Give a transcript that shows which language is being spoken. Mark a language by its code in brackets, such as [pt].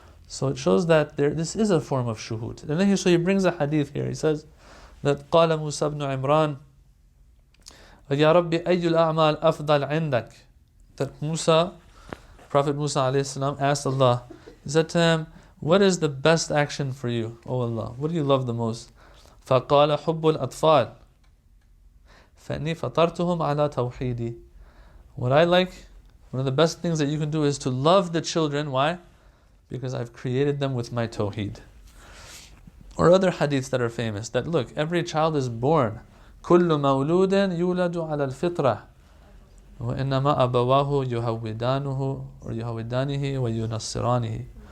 [en] So it shows that this is a form of shuhud. And then he brings a hadith here. He says that [ar] قال موسى بن عمران يا ربي أي الأعمال أفضل عندك. [en] That Prophet Musa alayhi salam asked Allah, he said to him, what is the best action for you, O Allah? What do you love the most? [ar] فقال حب الأطفال فإني فطرتهم على توحيدي. [en] What I like, one of the best things that you can do is to love the children. Why? Because I've created them with my tawheed. Or other hadiths that are famous, that look, every child is born. [ar] كل مولود يولد على الفطرة وإنما أبواه يهودانه or يهودانه وينصرانه.